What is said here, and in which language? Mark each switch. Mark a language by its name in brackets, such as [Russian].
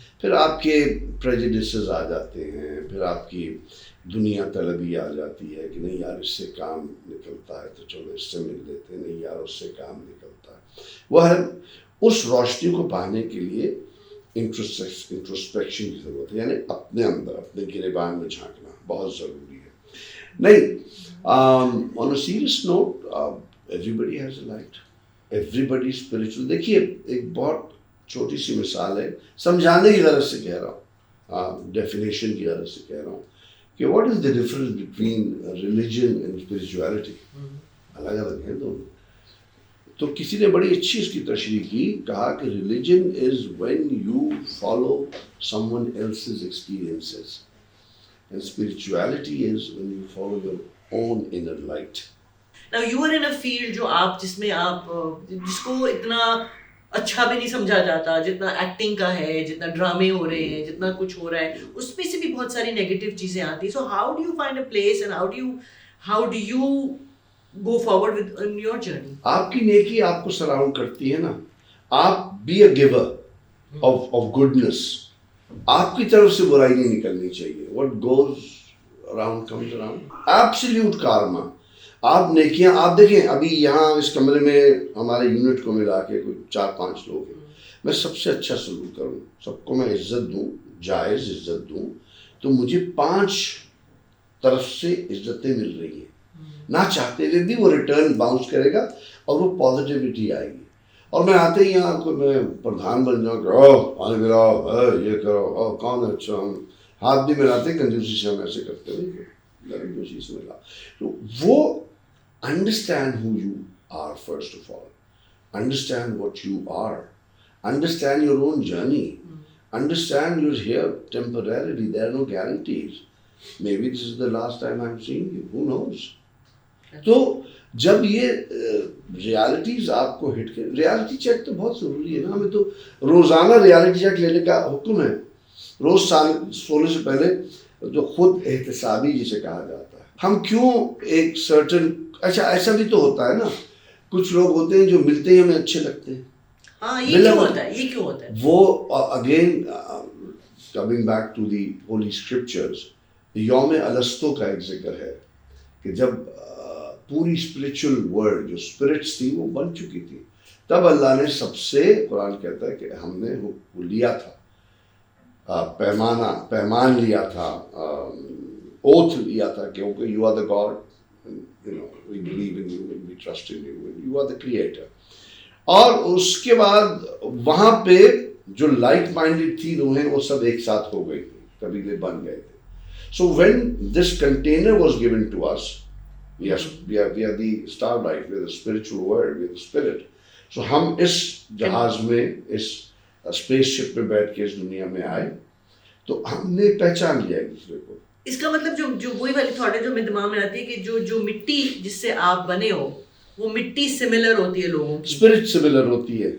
[Urdu] پھر آپ کے پریجڈسز آ جاتے ہیں, پھر آپ کی دنیا طلبی آ جاتی ہے کہ نہیں یار اس سے کام نکلتا ہے تو چلو اس سے مل لیتے ہیں, نہیں یار اس سے کام نکلتا ہے. وہ ہے اس روشنی کو پانے کے لیے انٹروسپیکشن کی ضرورت ہے, یعنی اپنے اندر اپنے گریبان میں جھانکنا بہت ضروری ہے. [English] نہیں, on a serious note, everybody has a light, everybody is spiritual. [Urdu] دیکھیے ایک بہت چھوٹی سی مثال ہے, سمجھانے کی غرض سے کہہ رہا ہوں, ڈیفینیشن کی غرض سے کہہ رہا ہوں کہ [English] what is the difference between religion and spirituality. [Urdu] الگ الگ ہیں دونوں. تو کسی نے بڑی اچھی اس کی تشریح کی, کہا کہ [English] religion is when you follow someone else's experiences and spirituality is when you follow your own inner light. Now you are in a field [Urdu] جو آپ جس میں آپ جس کو اتنا اچھا بھی نہیں سمجھا جاتا جتنا ایکٹنگ کا ہے, جتنا ڈرامے ہو رہے ہیں, جتنا کچھ ہو رہا ہے, اس میں سے بھی بہت ساری نیگیٹو چیزیں آتی ہیں. [English] So how do you find a place and how do you go forward with in your journey. [Urdu] آپ کی نیکی آپ کو سراؤنڈ کرتی ہے نا. آپ [English] Be a giver of goodness. [Urdu] آپ کی طرف سے برائی نہیں نکلنی چاہیے. [English] what goes around comes around. absolute karma. [Urdu] آپ نیکیاں, آپ دیکھیں ابھی یہاں اس کمرے میں ہمارے یونٹ کو ملا کے کوئی 4-5 لوگ ہیں, میں سب سے اچھا سلوک کروں, سب کو میں عزت دوں, جائز عزت دوں, تو مجھے 5 طرف سے عزتیں مل رہی ہیں. نہ چاہتے ہوئے بھی وہ ریٹرن باؤنس کرے گا اور وہ پازیٹیوٹی آئے گی. اور میں آتے ہی یہاں کو میں پردھان بن جاؤں کہ پانی پلاؤ, یہ کرو, کون ہے اچھا, ہم ہاتھ بھی ملاتے, کنجوسی سے ہم ایسے کرتے ہوئے کنجوسی سے ملا. [English] تو وہ understand who you are first of all, understand what you are, understand your own journey, understand you're here temporarily, there are no guarantees. Maybe this is the last time I'm seeing you, who knows. [Urdu] تو جب یہ realities آپ کو ہٹ کرے، reality check تو بہت ضروری ہے نا، ہمیں تو روزانہ ریالٹی چیک لینے کا حکم ہے، روز سونے سے پہلے جو خود احتسابی جسے کہا جاتا ہے. ہم کیوں ایک سرٹن، اچھا ایسا بھی تو ہوتا ہے نا، کچھ لوگ ہوتے ہیں جو ملتے ہی ہمیں اچھے لگتے ہیں. ہاں یہ کیوں ہوتا ہے، یہ کیوں ہوتا ہے؟ وہ [English] again coming back to the holy scriptures, [Urdu] یوم الستو کا ایک ذکر ہے کہ جب پوری اسپرچل ورلڈ جو اسپرٹس تھی وہ بن چکی تھی، تب اللہ نے سب سے، قرآن کہتا ہے کہ ہم نے وہ لیا تھا، پیمان لیا تھا، اوتھ لیا تھا کہ [English] You are the God, we believe in you, we trust in you, you are the creator. [Urdu] اور اس کے بعد وہاں پہ جو لائک مائنڈیڈ تھی روحیں، وہ سب ایک ساتھ ہو گئی تھی، قبیلے بن گئے تھے. [English] So when this container was given to us, we are the starlight, we are the spiritual world, we are the spirit. [Urdu] So ہم اس جہاز میں، اس اسپیس شپ میں بیٹھ کے اس دنیا میں آئے تو ہم نے پہچان لیا ایک دوسرے کو. اس کا مطلب جو وہی والی تھاٹ ہے جو میرے دماغ میں آتی ہے کہ جو مٹی جس سے آپ بنے ہو، وہ مٹی سملر ہوتی ہے لوگوں کی، اسپرٹ سملر ہوتی ہے،